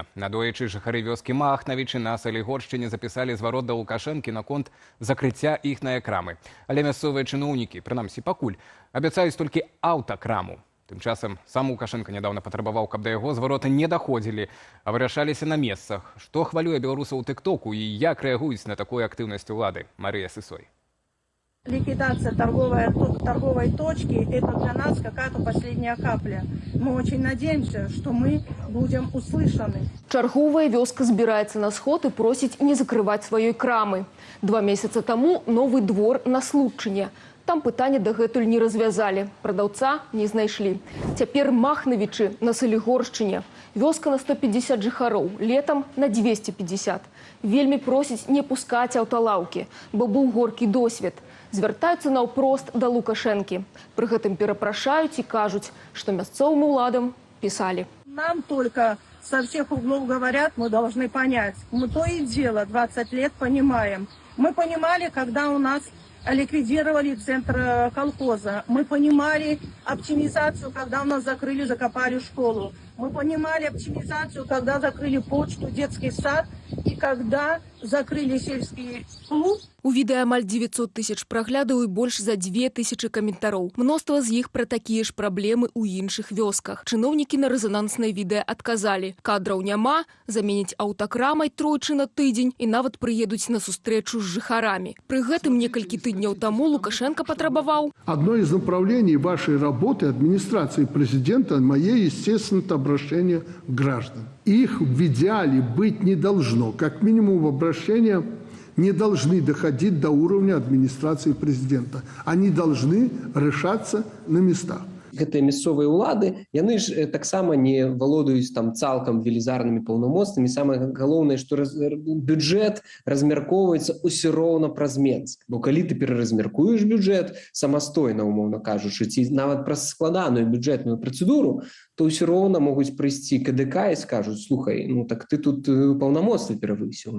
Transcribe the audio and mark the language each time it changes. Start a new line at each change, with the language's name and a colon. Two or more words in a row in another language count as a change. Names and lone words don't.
Belarusian: Надоечы жыхары вёскі Махнавічы на Салігоршчыне запісалі зварот да Лукашэнкі наконт закрыцця іхнае крамы. Але мясцовыя чыноўнікі, прынамсі пакуль, абяцаюць толькі аўтакраму. Тым часам сам Лукашенко нядаўна патрабаваў, каб да яго звароты не даходзілі, а вырашаліся на месцах. Што хвалюе беларусаў у тыктоку і як рэагуюць на такую актыўнасць улады? Марыя Сысой.
Russian: Ликвидация торговой точки – это для нас какая-то последняя капля. Мы очень надеемся, что мы будем услышаны.
Belarusian: Чарговая вёска збіраецца на сход і просіць не закрываць сваёй крамы. 2 месяца таму новы двор на Случчыне. Там пытанне дагэтуль не развязалі, прадаўца не знайшлі. Цяпер Махнавічы на Салігоршчыне. Вёска на 150 жыхароў, летам на 250. Вельмі просіць не пускаць аўталаўкі, бо быў горкі досвед. Звяртаюцца наўпрост да Лукашэнкі. Пры гэтым перапрашаюць і кажуць, што мясцовым уладам пісалі.
Russian: Нам только со всех углов говорят, мы должны понять. Мы то и дело 20 лет понимаем. Мы понимали, когда у нас ликвидировали центр колхоза. Мы понимали оптимизацию, когда у нас закопали школу. Мы понимали оптимизацию, когда закрыли почту, детский сад и когда закрыли сельский клуб.
Belarusian: У відэа амаль 900 тысяч праглядаў і больш за 2000 каментароў. Мноства з іх пра такія ж праблемы ў іншых вёсках. Чыноўнікі на рэзананснае відэа адказалі: кадраў няма, заменяць аўтакрамай тройчы на тыдзень і нават прыедуць на сустрэчу з жыхарамі. Пры гэтым некалькі тыдняў таму Лукашенко патрабаваў:
Russian: одно из направлений вашей работы администрации президента мое, естественно, обращение к гражданам. Их в идеале быть не должно. Как минимум обращения не должны доходить до уровня администрации президента. Они должны решаться на местах.
Belarusian: Гэтыя мясцовыя ўлады, яны ж таксама не валодаюць там цалкам велізарнымі паўнамоцтвамі. Самае галоўнае, што бюджэт размяркоўваецца ўсё роўна праз Менск. Бо калі ты пераразмяркуеш бюджэт самастойна, умоўна кажучы, ці нават праз складаную бюджэтную працэдуру, то ўсё роўна могуць прыйсці КДК і скажуць: слухай, ну так ты тут паўнамоцтвы перавысіў.